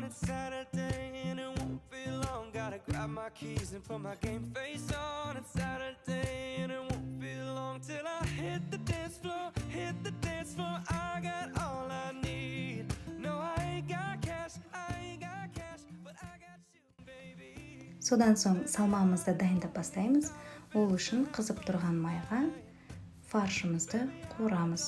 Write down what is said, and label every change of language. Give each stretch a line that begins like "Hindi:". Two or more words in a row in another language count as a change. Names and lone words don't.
English: It's Saturday and it won't be long. Gotta grab my keys and put my game face on. It's Saturday and it won't be long till I hit the dance floor, hit the dance floor. I got all I need. No, I ain't got cash, but I got you, baby.
Kazakh: Содан соң салмамызды дайындап бастаймыз. Ол үшін қызып тұрған майға фаршымызды қуырамыз.